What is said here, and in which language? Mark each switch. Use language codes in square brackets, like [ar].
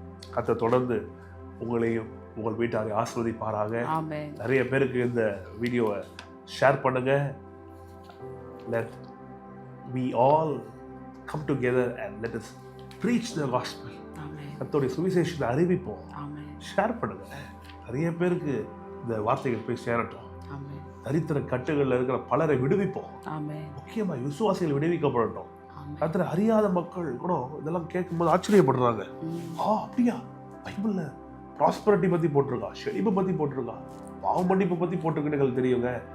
[ta] கர்த்தர் தொடர்ந்து உங்களையும் உங்கள் வீட்டாரை ஆசீர்வதிப்பாராக. நிறைய பேருக்கு இந்த வீடியோவை ஷேர் பண்ணுங்க. [en] Let we all come together and let us preach the gospel. [ta] கர்த்தருடைய சுவிசேஷத்தை அறிவிப்போம். ஷேர் பண்ணுங்க. நிறைய பேருக்கு இந்த வார்த்தைகள் போய் சேரட்டும். தரித்திர கட்டுகளில் இருக்கிற பலரை விடுவிப்போம். முக்கியமாக விசுவாசிகள் விடுவிக்கப்படட்டும். கர்த்தரை அறியாத மக்கள் கூட இதெல்லாம் கேட்கும்போது ஆச்சரியப்படுறாங்க. அப்படியா, பைபிள்ல ப்ராஸ்பரிட்டி பற்றி போட்டிருக்கா, செழிப்பை பற்றி போட்டிருக்கா, பாவ மன்னிப்பை பற்றி போட்டிருக்குன்னு எங்களுக்கு தெரியுங்க.